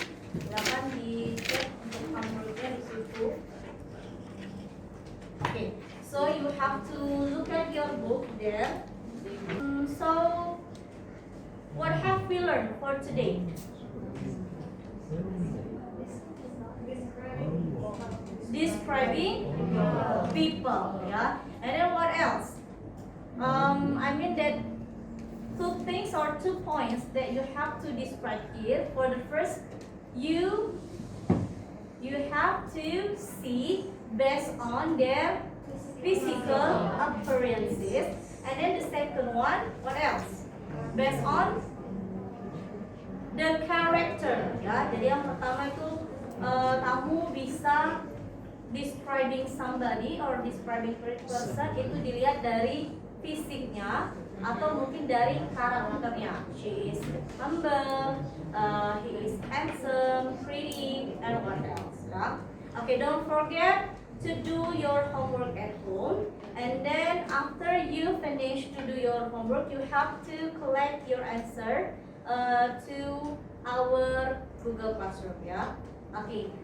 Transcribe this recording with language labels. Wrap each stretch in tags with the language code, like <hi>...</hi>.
<id>Silakan dicek untuk homeworknya di situ.</id> <en>Okay, so you have to look at your book there. So, what have we learned for today? Describing people, yeah. And then what else? I mean that two things or 2 points that you have to describe here. For the first, you have to see based on their physical appearances, and then the second one, what else? Based on the character, ya.</en> <id>Jadi yang pertama itu kamu bisa</id> <en>describing somebody or describing person</en> <id>itu dilihat dari fisiknya atau mungkin dari karakternya.</id> <en>She is humble, he is handsome, pretty, and what else? Ya. Okay, don't forget to do your homework at home, and then after you finish to do your homework, you have to collect your answer to our Google Classroom. Yeah. Okay.</en>